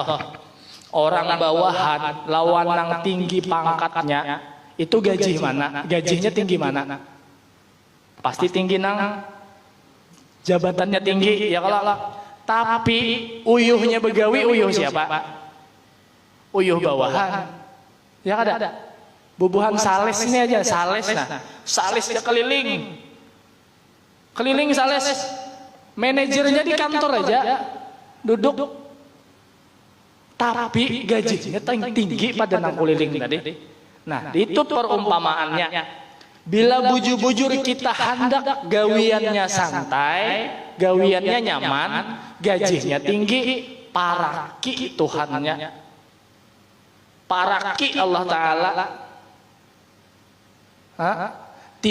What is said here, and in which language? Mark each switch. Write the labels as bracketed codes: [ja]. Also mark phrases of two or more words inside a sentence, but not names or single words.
[bjn] Orang bawahan lawan nang tinggi pangkatnya itu gaji mana? Gajinya tinggi mana? Pasti tinggi nang jabatannya tinggi ya kalau. Tapi uyuhnya begawi, uyuh siapa? Uyuh bawahan. Ya ada. Bubuhan sales ini aja, sales nah. Salesnya keliling. Keliling sales. Manajernya di kantor aja duduk. Tapi gajinya tinggi pada nang keliling tadi. Nah, itu perumpamaannya. Bila bujur-bujur kita hendak gawiannya santai, gawiannya nyaman, gajinya tinggi, paraki Tuhannya. Paraki Allah Ta'ala.